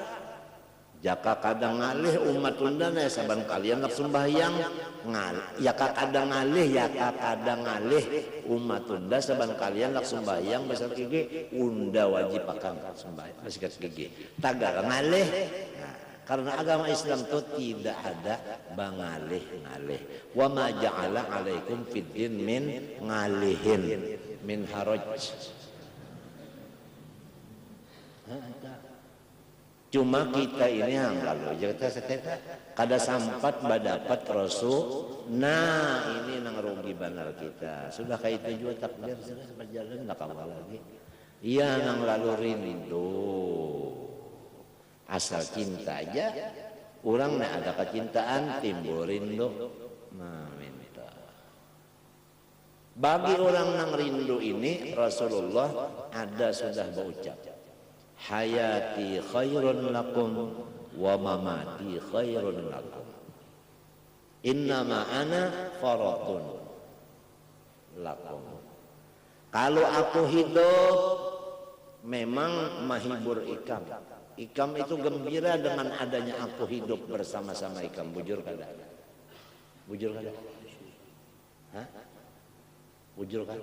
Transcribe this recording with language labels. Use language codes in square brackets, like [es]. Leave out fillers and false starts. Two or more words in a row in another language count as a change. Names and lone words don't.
[bjn] Jaka kadang ngalih umat undana saban kalian nak sembahyang yaka kadang ngalih umat unda saban kalian nak sembahyang basikat gigi unda wajib akan sembahyang basikat gigi tagar ngalih. Nah, karena agama Islam itu tidak ada bangalih-ngalih. [ar] وما جعل عليكم في الدين من ngalihin من حرج. [bjn] Cuma kita ini yang lalu kita kada sampat badapat Rasul. Nah, ini nang rugi benar kita. Sudah kayak itu juga takdir sudah berjalan enggak kawal lagi. Iya nang lalu rindu. Asal cinta aja orang nak ada kecintaan timbul rindu. Nah, minta. Bagi orang nang rindu ini Rasulullah ada sudah berucap, [ar] حياتي خير لكم ومماتي خير لكم. إنما أنا فرط لكم. [bjn] Kalau aku hidup memang mahibur ikam. Ikam itu gembira dengan adanya aku hidup bersama-sama ikam. Bujur kada? Bujur kada? Hah? Bujur kada?